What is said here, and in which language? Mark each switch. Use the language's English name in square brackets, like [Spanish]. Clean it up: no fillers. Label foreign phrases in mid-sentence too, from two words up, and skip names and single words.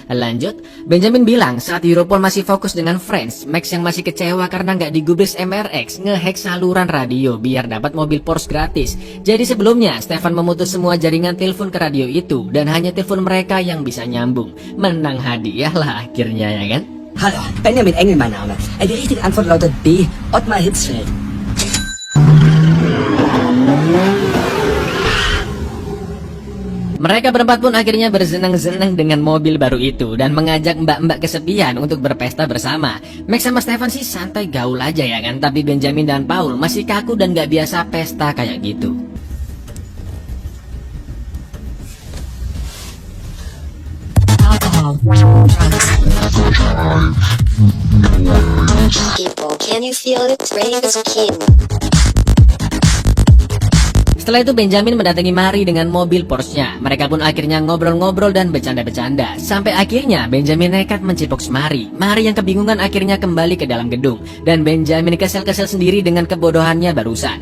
[Indonesian] Lanjut, Benjamin bilang saat Europol masih fokus dengan Friends, Max yang masih kecewa karena nggak digubris MRX ngehack saluran radio biar dapat mobil Porsche gratis. Jadi sebelumnya Stefan memutus semua jaringan telepon ke radio itu dan hanya telepon mereka yang bisa nyambung. Menang hadiah lah akhirnya ya kan. [German] Hallo, Benjamin Engel mein Name. Die richtige Antwort lautet B, Ottmar Hitzfeld. [Indonesian] Mereka berempat pun akhirnya bersenang-senang dengan mobil baru itu dan mengajak mbak-mbak kesepian untuk berpesta bersama. Max sama Stefan sih santai gaul aja ya kan, tapi Benjamin dan Paul masih kaku dan gak biasa pesta kayak gitu. [English] Alcohol. People, can you feel it? Rain is king. [Indonesian] Setelah itu Benjamin mendatangi Mary dengan mobil Porsche-nya. Mereka pun akhirnya ngobrol-ngobrol dan bercanda-bercanda. Sampai akhirnya Benjamin nekat mencipoks Mary. Mary yang kebingungan akhirnya kembali ke dalam gedung. Dan Benjamin kesel-kesel sendiri dengan kebodohannya barusan.